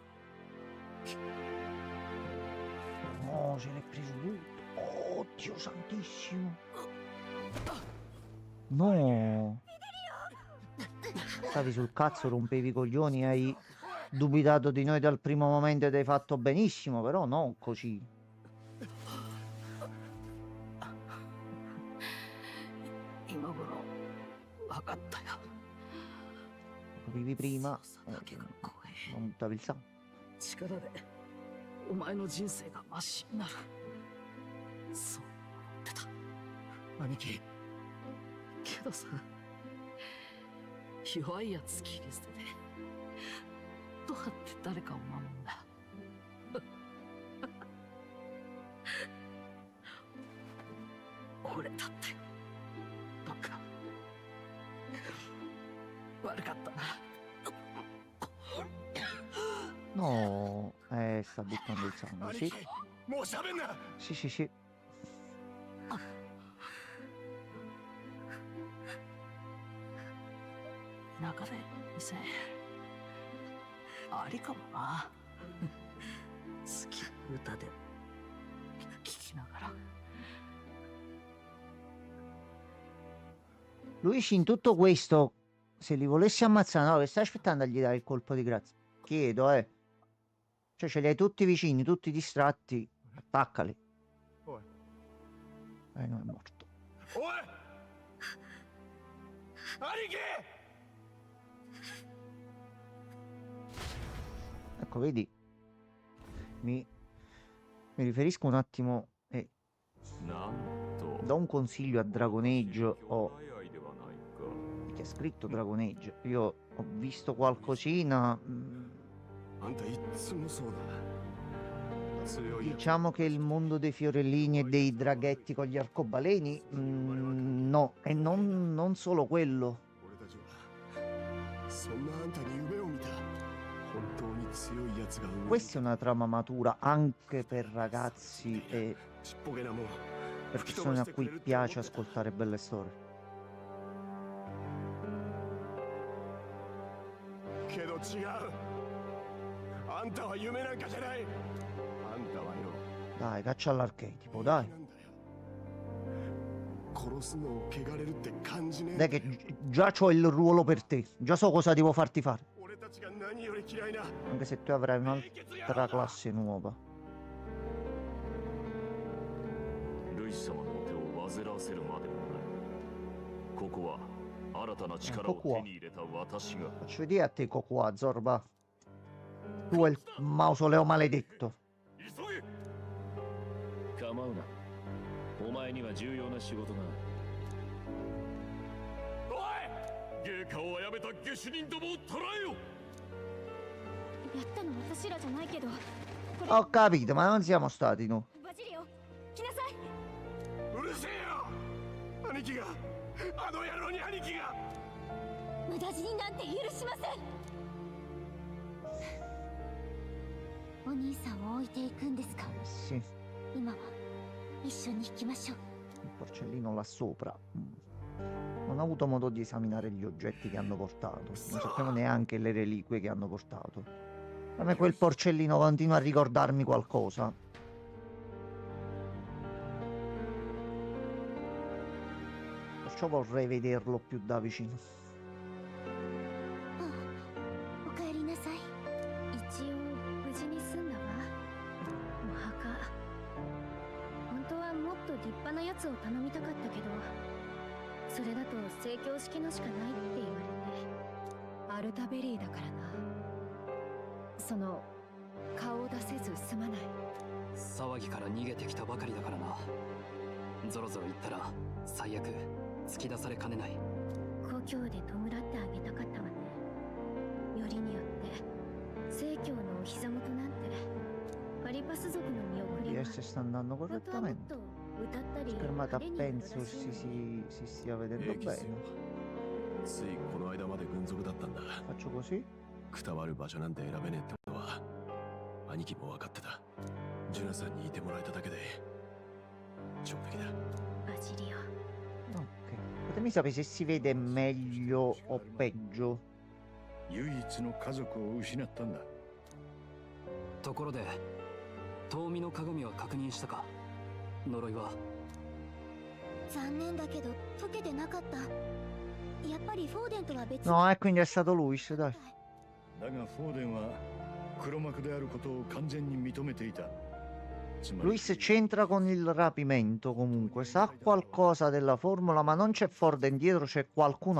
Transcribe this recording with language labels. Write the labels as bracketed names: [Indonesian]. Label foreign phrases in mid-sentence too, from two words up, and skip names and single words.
[Italian] No, se l'è preso tutto. Oh, Dio santissimo. No. Stavi sul cazzo, rompevi i coglioni ai dubitato di noi dal primo momento ed hai fatto benissimo, però no così. [Japanese] 今頃分かったよ。 [Italian] Capivi prima, [Japanese] だけが怖い。 [Italian] non buttavi il sangue. [Japanese] 力でお前の人生がマシになる。そう思ってた。兄貴。けどさ、弱いやつ切り捨てて、どうやって誰かを守るんだ。俺だってバカ。悪かったな。 [Italian] No, sta buttando il sangue, [Japanese] 兄 [Italian] sì. [Japanese] 貴もう喋んな。 [Italian] Sì, sì, sì. [Japanese] 中で店ありかもな。好き歌で聞きながら。 [Italian] Luigi, in tutto questo, se li volessi ammazzare, no, che stai aspettando a gli dare il colpo di grazia? Chiedo, Cioè, ce li hai tutti vicini, tutti distratti. Attaccali. Oh. No, è morto. [Japanese] おい兄貴 [Italian] Ecco, vedi? Mi riferisco un attimo e [Japanese] なんと [Italian] do un consiglio a Dragon Age o [Japanese] 早いではないか。 [Italian] chi ha scritto Dragon Age. Io ho visto qualcosina. [Japanese] あんたいっつもそうだ。強いやつ [Italian] Diciamo che il mondo dei fiorellini e dei draghetti con gli arcobaleni, no, e non solo quello. [Japanese] 俺たちはそんなあんたに夢を見た。本当に強いやつが生む。 [Italian] Questa è una trama matura anche per ragazzi e [Japanese] ちっぽけなもん。 [Italian] per persone a cui piace ascoltare belle storie. [Japanese] けど違う。あんたは夢なんかじゃない。あんたはよ。 [Italian] Dai, caccia all'archetipo, dai. [Japanese] なんだよ。殺すのを汚れるって感じねえ。 [Italian] Dai che già c'ho il ruolo per te, già so cosa devo farti fare. [Japanese] 俺たちが何より嫌いな。 [Italian] Anche se tu avrai un'altra classe nuova. [Japanese] ルイス様の手を煩わせるまでもない。ここは新たな力を手に入れた私が。 [Italian] Faccio vedere a te Cocoa, Zorba. Tu è il mausoleo maledetto. [Japanese] 急げ。構うな。お前には重要な仕事がある。おい、芸家を殺めた下手人どもを捕らえよ。やったの私らじゃないけど、 [Italian] Ho capito, ma non siamo stati noi. [Japanese] バジリオ来なさい。うるせえよ。兄貴が。あの野郎に兄貴が。無駄死になんて許しません。お兄さんを置いていくんですか。 [Italian] Sì, [Japanese] 今は一緒に引きましょう。 [Italian] il porcellino là sopra. Non ho avuto modo di esaminare gli oggetti che hanno portato. Non sappiamo neanche le reliquie che hanno portato. A me quel porcellino continua a ricordarmi qualcosa. Perciò vorrei vederlo più da vicino. [Japanese] おかえりなさい。一応無事に済んだわ。お墓。本当はもっと立派なやつを頼みたかったけど、それだと盛況式のしかないって言われて。アルタベリーだからな。その顔を出せずすまない。騒ぎから逃げてきたばかりだからな。ゾロゾロ言ったら最悪突き出されかねない。故郷で弔ってあげたかったわね。よりによって盛況のお膝元なんてパリパス族の見送り [Italian] Di [Japanese] は [Italian] se sta andando [Japanese] 本当はもっ [Italian] correttamente. [Japanese] と歌ったり [Italian] Schermata [Japanese] 派手に踊 [Italian] penso [Japanese] らせる [Italian] si stia vedendo [Japanese] 平気っす [Italian] bene. [Japanese] よ。ついこの間まで軍属だったんだ。 [Italian] Faccio così. [Japanese] くたばる場所なんて選べねえってことは兄貴も分かってた。ジュナさんにいてもらえただけで上出来だ。バジリオ。 [Italian] Ok. Fatemi sapere se si vede meglio o peggio. [Japanese] 唯一の家族を失ったんだ。ところで遠見の鏡は確認したか。呪いは。残念だけど解けてなかった。やっぱりフォーデンとは別 [Italian] No, quindi è stato lui, dai. [Japanese] だがフォーデンは黒幕であることを完全に認めていた。つまり [Italian] Luis c'entra con il rapimento comunque, sa qualcosa della formula, ma non c'è Forden dietro, c'è qualcun